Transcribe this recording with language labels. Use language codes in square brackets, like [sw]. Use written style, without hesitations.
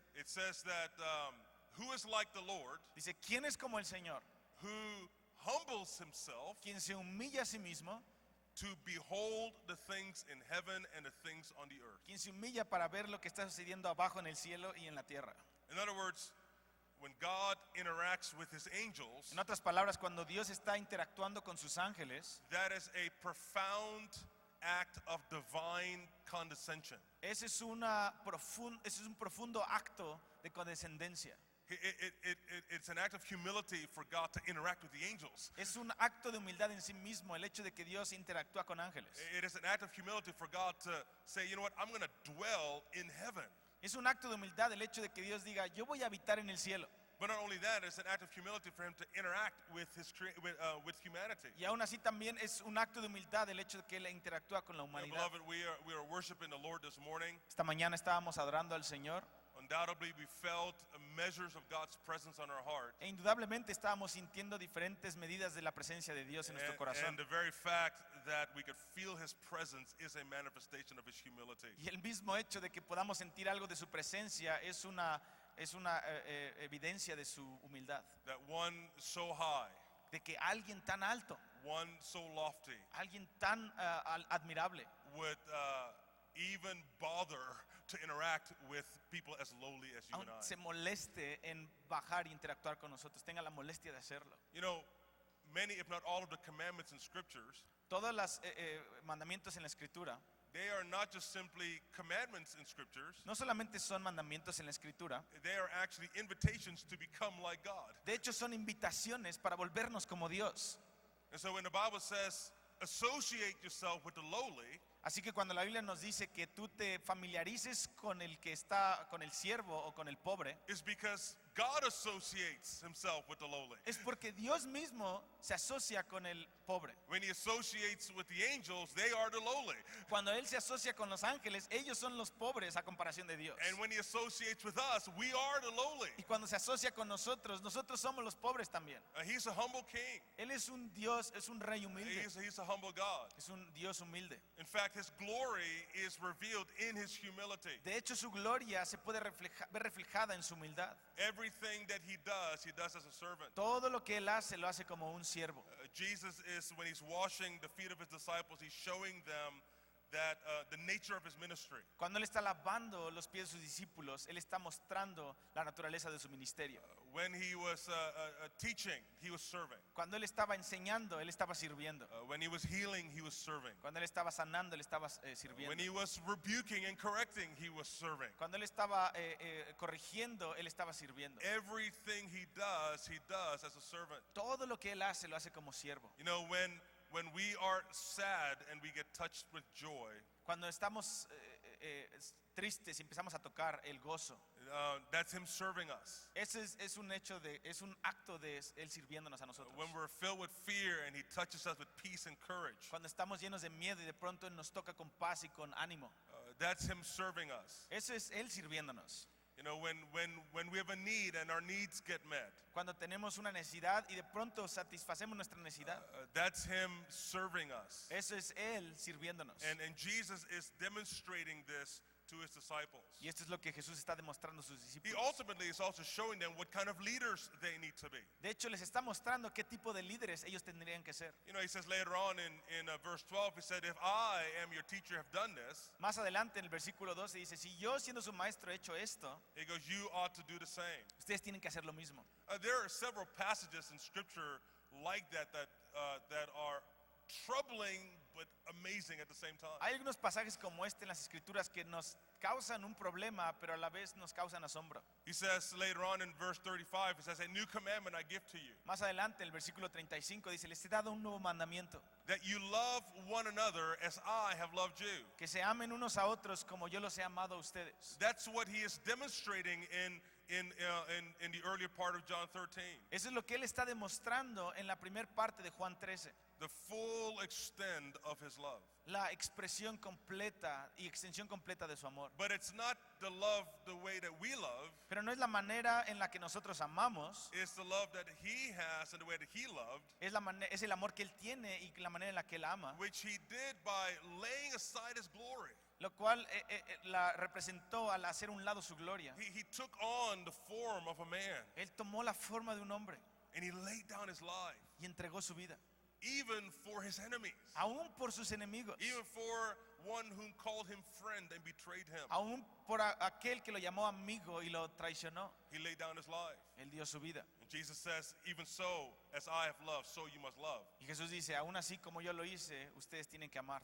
[en] it says that who is like the Lord, [es] dice, ¿quién es como el Señor? [en] who humbles himself [es] Quien se humilla a sí mismo, [en] to behold the things in heaven and the things on the earth. [es] quien se humilla para ver lo que está sucediendo abajo en el cielo y en la tierra. [en] In other words, when God interacts with his angels, [es] En otras palabras, cuando Dios está interactuando con sus ángeles, [en] that is a profound act of divine condescension. [es] ese es un profundo acto de condescendencia. [en] It's an act of humility for God to interact with the angels. [es] Es un acto de humildad en sí mismo el hecho de que Dios interactúa con ángeles. [en] It is an act of humility for God to say, you know what, I'm going to dwell in heaven. [es] Es un acto de humildad el hecho de que Dios diga, yo voy a habitar en el cielo. [en] But not only that, it's an act of humility for him to interact with with humanity. [es] Y aún así también es un acto de humildad el hecho de que Él interactúa con la humanidad. [en] Beloved, we are worshiping the Lord this morning. [es] Esta mañana estábamos adorando al Señor [en] Undoubtedly, we felt measures of God's presence on our heart. [es] e indudablemente estábamos sintiendo diferentes medidas de la presencia de Dios en nuestro [en] And [es] corazón. [en] the very fact that we could feel his presence is a manifestation of his humility. [es] Y el mismo hecho de que podamos sentir algo de su presencia es una evidencia de su humildad. [en] That one so high, [es] De que alguien tan alto, [en] one so lofty, [es] alguien tan admirable, [en] would even bother to interact with people as lowly as you [es] aún [en] and I. [es] se moleste en bajar e interactuar con nosotros, tenga la molestia de hacerlo. [en] You know, many, if not all of the commandments in scriptures, [es] Todos los mandamientos en la Escritura [en] they are not just simply commandments in scriptures, [es] no solamente son mandamientos en la Escritura, [en] they are actually invitations to become like God. [es] de hecho son invitaciones para volvernos como Dios. [en] And so when the Bible says, associate yourself with the lowly, [es] Así que cuando la Biblia nos dice que tú te familiarices con el que está, con el siervo o con el pobre, [en] it's because God associates himself with the lowly. [es] es porque Dios mismo se asocia con el pobre. [en] When he associates with the angels, they are the lowly. [es] Cuando Él se asocia con los ángeles, ellos son los pobres a comparación de Dios. [en] And when he associates with us, we are the lowly. [es] Y cuando se asocia con nosotros, nosotros somos los pobres también. [en] He's a humble king. [es] Él es un Dios, es un rey humilde, [en] He's a humble God. [es] es un Dios humilde. [en] In fact, his glory is revealed in his humility. [es] De hecho, su gloria se puede ver reflejada en su humildad. [en] Everything that he does as a servant. [es] Todo lo que Él hace, lo hace como un siervo. [en] Jesus is, when he's washing the feet of his disciples, he's showing them that the nature of his ministry. [es] Cuando Él está lavando los pies de sus discípulos, Él está mostrando la naturaleza de su ministerio. [en] When he was teaching, he was serving. [es] Cuando Él estaba enseñando, Él estaba sirviendo. [en] When he was healing, he was serving. [es] Cuando Él estaba sanando, Él estaba [en] When [es] sirviendo. [en] he was rebuking and correcting, he was serving. [es] Cuando Él estaba corrigiendo, Él estaba sirviendo. [en] Everything he does as a servant. [es] Todo lo que Él hace, lo hace como siervo. [en] You know, when we are sad and we get touched with joy, [es] Cuando estamos tristes y empezamos a tocar el gozo, [en] that's him serving us. [es] ese es un hecho es un acto de Él sirviéndonos a nosotros. [en] When we're filled with fear and he touches us with peace and courage, [es] Cuando estamos llenos de miedo y de pronto Él nos toca con paz y con ánimo, [en] that's him serving us. [es] eso es Él sirviéndonos. [en] You know, when we have a need and our needs get met, [es] Cuando tenemos una necesidad y de pronto satisfacemos nuestra necesidad. [en] that's Him serving us. [es] Eso es Él sirviéndonos. [en] And Jesus is demonstrating this to His disciples. [es] Y esto es lo que Jesús está demostrando a sus [en] He [es] discípulos. [en] ultimately is also showing them what kind of leaders they need to be. [es] De hecho, les está mostrando qué tipo de líderes ellos tendrían que ser. [en] You know, He says later on in verse 12, He said, if I am your teacher have done this, [es] Más adelante en el versículo 12 dice, si yo siendo su maestro he hecho esto, [en] He goes, you ought to do the same. [es] ustedes tienen que hacer lo mismo. [en] There are several passages in Scripture like that are troubling but amazing at the same time. [es] Hay algunos pasajes como este en las escrituras que nos causan un problema, pero a la vez nos causan asombro. [en] He says later on in verse 35, He says, a new commandment I give to you, [es] Más adelante el versículo 35 dice, les he dado un nuevo mandamiento, [en] that you love one another as I have loved you. [es] que se amen unos a otros como yo los he amado a ustedes. [en] That's what He is demonstrating in the earlier part of John 13. [es] Eso es lo que él está demostrando en la primera parte de Juan 13. [en] The full extent of His love. [es] La expresión completa y extensión completa de su amor. [en] But it's not the love the way that we love. [es] Pero no es la manera en la que nosotros amamos, [en] It's the love that He has and the way that He loved, [es] es el amor que él tiene y la manera en la que él ama, [en] which He did by laying aside His glory. [es] lo cual la representó al hacer un lado su gloria. [en] He took on the form of a man, [es] Él tomó la forma de un hombre [en] and He laid down His life, [es] y entregó su vida, [en] even for His enemies, [es] aún por sus enemigos, [en] even for one whom called Him friend and betrayed Him. [es] aún por aquel que lo llamó amigo y lo traicionó. [en] He laid down His life. [es] Él dio su vida. [en] And Jesus says, even so, as I have loved, so you must love. [es] Y Jesús dice, aún así como yo lo hice, ustedes tienen que amar